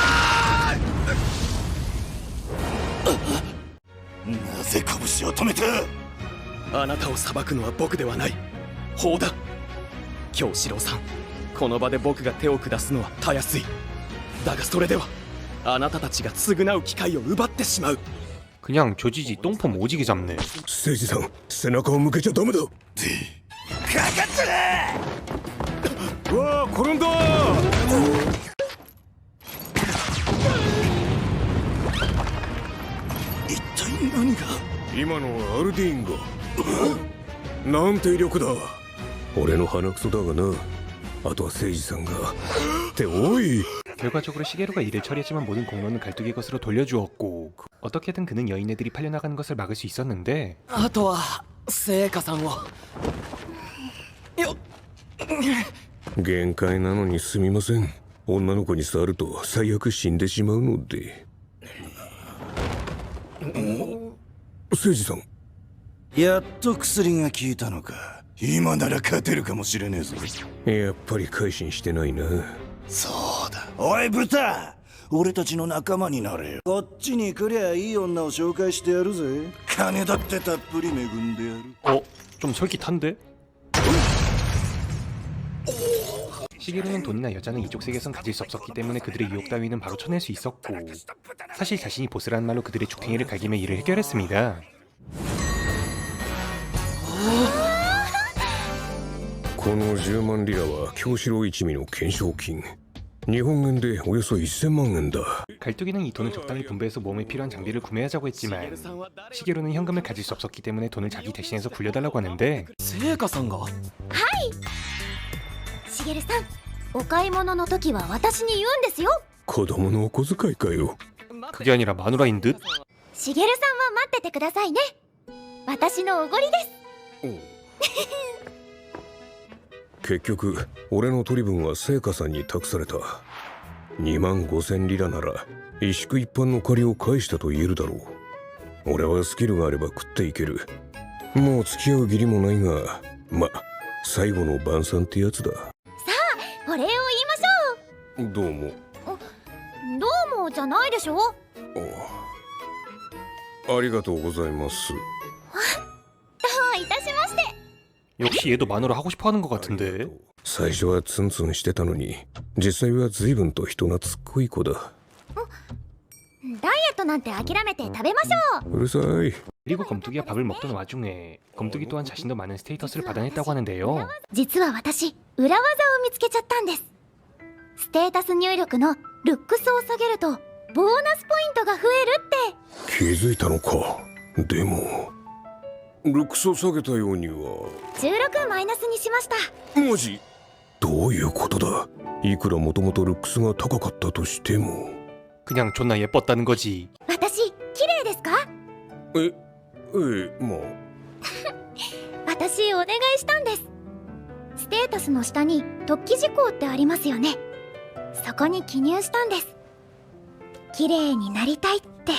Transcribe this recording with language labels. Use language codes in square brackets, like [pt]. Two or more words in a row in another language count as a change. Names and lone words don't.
[ja] なぜ拳を止めた？あなたを裁くのは僕ではない。法だ。京志郎さん、この場で僕が手を下すのはたやすい。だがそれではあなたたちが償う機会を奪ってしまう。 [ko] 그냥 조지지 똥폼 오지게 잡네. [ja] 誠司さん、背中を向けちゃダメだ。かかってる。わあ、転んだ。一体何が？今のはアルディーンが。なんて威力だ。俺の鼻くそだがな。あとは誠司さんが。っておい。 [ko] 결과적으로 시게루가 일을 처리했지만 모든 공로는 갈뚜기 것으로 돌려주었고 어떻게든 그는 여인네들이 팔려나가는 것을 막을 수 있었는데 [ja] あとは聖火さんを。限界なのにすみません。女の子に触ると最悪死んでしまうので。誠司さん。やっと薬が効いたのか。 今なら勝てるかもしれねえぞ。やっぱり改心してないな。そうだ。おい豚、俺たちの仲間になれよ。こっちに来りゃいい女を紹介してやるぜ。金だってたっぷり恵んでやる。 [ko] 좀 솔깃한데? 시게루는 돈이나 여자는 이쪽 세계에선 가질 수 없었기 때문에 그들의 유혹 따위는 바로 쳐낼 수 있었고 사실 자신이 보스라는 말로 그들의 죽탱이를 갈기며 일을 해결했습니다. [ja] この10万リラは京四郎一味の懸賞金。日本円でおよそ1000万円だ。 [ko] 갈뚝이는 이 돈을 적당히 분배해서 모험에 필요한 장비를 구매하자고 했지만 시게루는 현금을 가질 수 없었기 때문에 돈을 자기 대신해서 굴려달라고 하는데 [ja] 聖火さんがしげるさん、お買い物の時は私に言うんですよ。子供のお小遣いかよ。 [ko] 그게 아니라 마누라인 듯? [ja] しげるさんは待っててくださいね。私のおごりです。結局俺の取り分は聖火さんに託された。2万5000リラなら一宿一般の借りを返したと言えるだろう。俺はスキルがあれば食っていける。もう付き合う義理もないが、ま、最後の晩餐ってやつだ。お礼を言いましょう。どうも。どうもじゃないでしょ。ありがとうございます。どういたしまして。 [ko] 역시 얘도 마누라 하고 싶어 하는 것 같은데. [ja] 最初はツンツンしてたのに実際は随分と人懐っこい子だ。ダイエットなんて諦めて食べましょう。うるさい。 [ko] 그리고 검뚜기가 밥을 먹던 와중에 검뚜기 또한 자신도 많은 스테이터스를 받아냈다고 하는데요. [ja] 実は私、裏技を見つけちゃったんです。ステータス入力のルックスを下げるとボーナスポイントが増えるって。気づいたのか。でもルックスを下げたようには。 16マイナスにしました。マジ？どういうことだ。いくらもともとルックスが高かったとしても。 [ko] 그냥 존나 예뻤다는 거지. [ja] 私、綺麗ですか？まあ。私、お願いしたんです。ステータスの下に特記事項ってありますよね。そこに記入したんです。綺麗になりたいって。